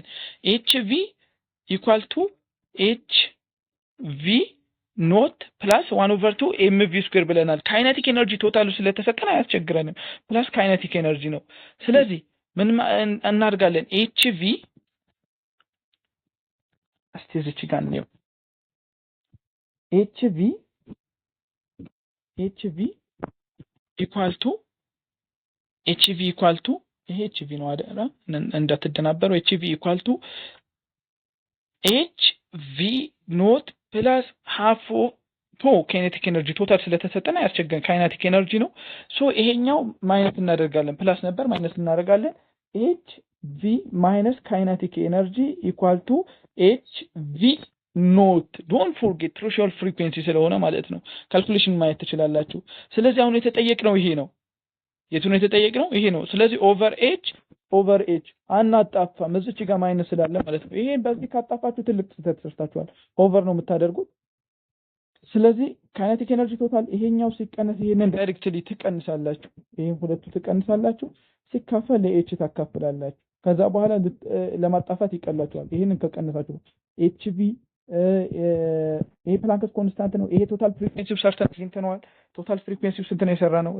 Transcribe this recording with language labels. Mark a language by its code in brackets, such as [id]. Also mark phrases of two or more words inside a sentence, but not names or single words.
[en] HV equal to HV not plus 1/2 MV square [am] ብለናል። [en] kinetic energy total [am] ስለተሰጠን አያስቸግረንም። [en] plus kinetic energy [am] ነው። ስለዚህ ምን እናድርጋለን? HV እስቲ እዚህ ጋር ነው [en] HV HV equal to HV equal to [am] ይሄ HV ነው አይደል? እንዳትደናበሩ [en] HV equal to HV not plus half of kinetic energy [am] ቶታል ስለተሰጠና ያስቸገረን [en] kinetic energy [am] ነው። ሶ ይሄኛው ማይነስ እናደርጋለን። ፕላስ ነበር ማይነስ እናደርጋለን። [en] HV minus kinetic energy equal to HV not don't forget threshold frequency [am] ስለሆነ ማለት ነው። ካልኩሌሽን ማየት ትችላላችሁ። ስለዚህ አሁን የተጠየቅነው ይሄ ነው። የቱን የተጠየቅነው ይሄ ነው። ስለዚህ [en] over H [am] አናጣፋም እዚች ጋር ማይነስ ስላለ ማለት ነው። ይሄን በዚህ ካጣፋችሁ ትልቅ ስህተት ሰርታችኋል። ኦቨር ነው የምታደርጉት። ስለዚህ [en] kinetic energy total [am] ይሄኛው ሲቀነስ ይሄንን ዳይሬክትሊ ትቀንሳላችሁ። ይሄን ሁለቱ ትቀንሳላችሁ። ሲካፈል ለኤች ታካፍላላችሁ። ከዛ በኋላ ለማጣፋት ይቀላችኋል። ይሄንን ከቀነሳችሁ ኤችቪ ይሄ [en] Planck's constant [am] ነው። ይሄ [en] total frequency [am] ሰርተን አግኝተነዋል። [en] total frequency [am] ስንት ነው የሰራ ነው?